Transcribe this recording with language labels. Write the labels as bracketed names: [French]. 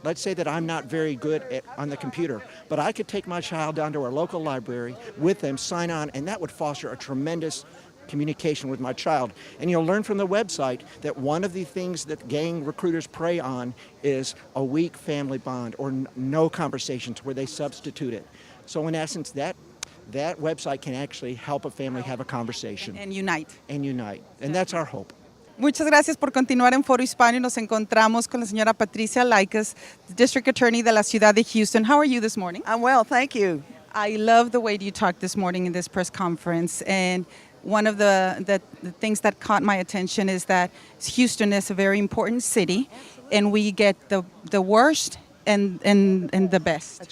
[English] Let's say that I'm not very good on the computer, but I could take my child down to our local library with them, sign on, and that would foster a tremendous communication with my child. And you'll learn from the website that one of the things that gang recruiters prey on is a weak family bond or no conversations where they substitute it. So in essence, that website can actually help a family have a conversation. And unite. And unite. And that's our hope. [Spanish] Muchas gracias por continuar en Foro Hispano y nos encontramos con la señora Patricia Laikas, District Attorney de la Ciudad de Houston. [English] How are you this morning? I'm well, thank you. I love the way you talked this morning in this press conference, and one of the things that caught my attention is that Houston is a very important city, and we get the worst and the best.